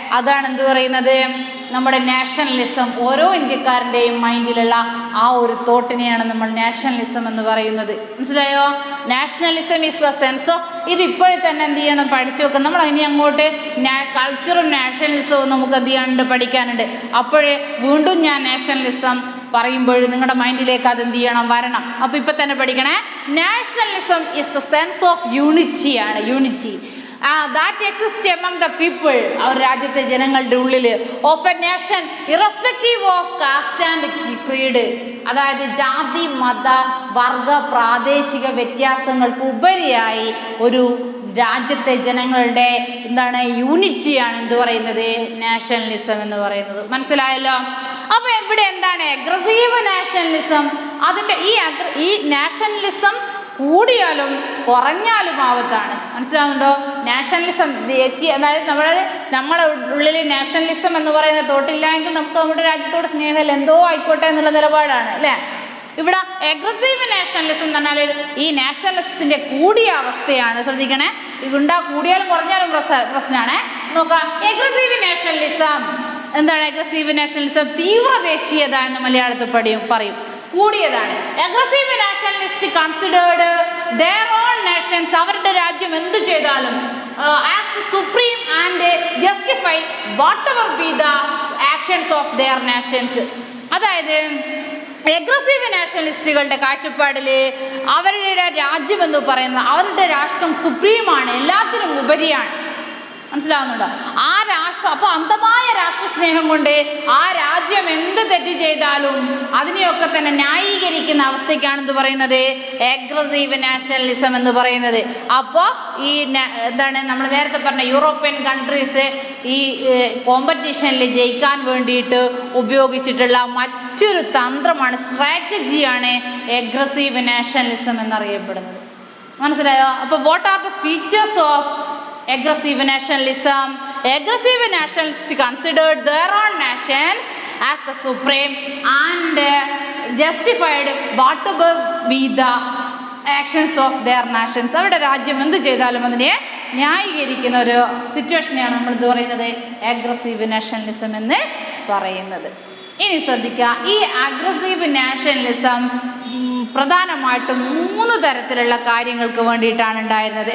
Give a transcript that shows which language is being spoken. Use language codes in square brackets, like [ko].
[ml] അതാണ് എന്ത് പറയുന്നത്, നമ്മുടെ നാഷണലിസം. ഓരോ ഇന്ത്യക്കാരൻ്റെയും മൈൻഡിലുള്ള ആ ഒരു തോട്ടിനെയാണ് നമ്മൾ നാഷണലിസം എന്ന് പറയുന്നത്. മനസ്സിലായോ? [en] nationalism is the sense of, [ml] ഇത് ഇപ്പോഴും തന്നെ എന്ത് ചെയ്യണം, പഠിച്ചു വെക്കണം. നമ്മൾ ഇനി അങ്ങോട്ട് കൾച്ചറും നാഷണലിസവും നമുക്ക് എന്ത് ചെയ്യാനുണ്ട്, പഠിക്കാനുണ്ട്. അപ്പോഴേ വീണ്ടും ഞാൻ നാഷണലിസം പറയുമ്പോൾ നിങ്ങളുടെ മൈൻഡിലേക്ക് അത് എന്ത് ചെയ്യണം, വരണം. അപ്പോൾ ഇപ്പം തന്നെ പഠിക്കണേ. [en] nationalism is the sense of unity ആണ്, unity that exists among the people, our [ml] രാജ്യത്തെ ജനങ്ങളുടെ ഉള്ളിൽ, [en] of a nation irrespective of caste and creed. [ml] അതായത് ജാതി, മത, വർഗ, പ്രാദേശിക വ്യത്യാസങ്ങൾക്ക് ഉപരിയായി ഒരു രാജ്യത്തെ ജനങ്ങളുടെ എന്താണ്, യൂണിറ്റിയാണ് എന്ത് പറയുന്നത്, നാഷണലിസം എന്ന് പറയുന്നത്. മനസ്സിലായല്ലോ? അപ്പോൾ ഇവിടെ എന്താണ് അഗ്രസീവ് നാഷണലിസം? അതിൻ്റെ ഈ നാഷണലിസം കൂടിയാലും കുറഞ്ഞാലും ആവത്താണ്. മനസ്സിലാകുന്നുണ്ടോ? നാഷണലിസം ദേശീയ, അതായത് നമ്മുടെ ഉള്ളിൽ നാഷണലിസം എന്ന് പറയുന്ന തോട്ടില്ലെങ്കിൽ നമുക്ക് നമ്മുടെ രാജ്യത്തോട് സ്നേഹമില്ല, എന്തോ ആയിക്കോട്ടെ എന്നുള്ള നിലപാടാണ് അല്ലേ. ഇവിടെ അഗ്രസീവ് നാഷണലിസം എന്ന് പറഞ്ഞാൽ ഈ നാഷണലിസത്തിൻ്റെ കൂടിയ അവസ്ഥയാണ്. ശ്രദ്ധിക്കണേ, കൂടിയാലും കുറഞ്ഞാലും പ്രശ്നമാണ്. നോക്കാം. അഗ്രസീവ് നാഷണലിസം എന്താണ്? അഗ്രസീവ് നാഷണലിസം തീവ്ര ദേശീയത എന്ന് മലയാളത്തിൽ പറയും, കൂടിയതാണ്. [en] aggressive nationalist considered their own nations, [ml] അവരുടെ രാജ്യം എന്ത് ചെയ്താലും [en] as the supreme and justify whatever be the actions of their nations. [ml] അതായത് അഗ്രസീവ് നാഷണലിസ്റ്റുകളുടെ കാഴ്ചപ്പാടിൽ അവരുടെ രാജ്യം എന്ന് പറയുന്നത്, അവരുടെ രാഷ്ട്രം സുപ്രീമാണ്, എല്ലാത്തിനും ഉപരിയാണ്. മനസ്സിലാവുന്നുണ്ടോ? ആ രാഷ്ട്രം, അപ്പോൾ അന്ധമായ രാഷ്ട്രസ്നേഹം കൊണ്ട് ആ രാജ്യം എന്ത് തെറ്റ് ചെയ്താലും അതിനെയൊക്കെ തന്നെ ന്യായീകരിക്കുന്ന അവസ്ഥയ്ക്കാണ് എന്ത് പറയുന്നത്, അഗ്രസീവ് നാഷണലിസം എന്ന് പറയുന്നത്. അപ്പോൾ ഈ എന്താണ് നമ്മൾ നേരത്തെ പറഞ്ഞ യൂറോപ്യൻ കൺട്രീസ് ഈ കോമ്പറ്റീഷനിൽ ജയിക്കാൻ വേണ്ടിയിട്ട് ഉപയോഗിച്ചിട്ടുള്ള മറ്റൊരു തന്ത്രമാണ്, സ്ട്രാറ്റജിയാണ് അഗ്രസീവ് നാഷണലിസം എന്നറിയപ്പെടുന്നത്. മനസ്സിലായോ? [en] അപ്പോൾ what are the features of aggressive nationalism? Aggressive nationalists considered their own nations as the supreme and justified whatever be the actions of their nations. [ml] അവരുടെ രാജ്യം എന്ത് ചെയ്താലും അതിനെ ന്യായീകരിക്കുന്ന ഒരു സിറ്റുവേഷനെയാണ് നമ്മൾ എന്ത് പറയുന്നത്, അഗ്രസീവ് നാഷണലിസം എന്ന് പറയുന്നത്. ഇനി ശ്രദ്ധിക്കുക, ഈ അഗ്രസീവ് നാഷണലിസം പ്രധാനമായിട്ടും 3 തരത്തിലുള്ള കാര്യങ്ങൾക്ക് വേണ്ടിയിട്ടാണ് ഉണ്ടായിരുന്നത്.